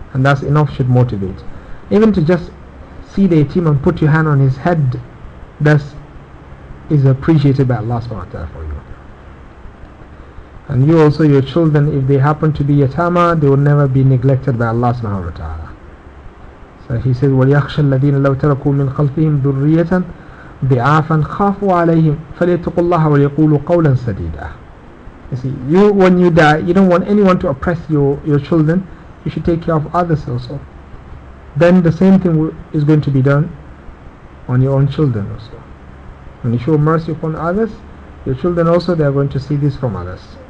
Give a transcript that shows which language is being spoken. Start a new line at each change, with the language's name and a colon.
English: And that's enough, should motivate. Even to just see the yatim and put your hand on his head, that is appreciated by Allah subhanahu wa ta'ala for you. And you also, your children, if they happen to be yatama, they will never be neglected by Allah subhanahu wa ta'ala. So he says,
Arabic: وَلْيَخْشَ الَّذِينَ لَوْ تَرَكُوا مِنْ خَلْفِهِمْ ذُرِّيَّةً ضِعَافًا خَافُوا عَلَيْهِمْ فَلْيَتَّقُوا اللَّهَ وَلْيَقُولُوا قَوْلًا سَدِيدًا.
English: You see, you, when you die, you don't want anyone to oppress your children. You should take care of others also. Then the same thing is going to be done on your own children also. When you show mercy upon others, your children also, they are going to see this from others.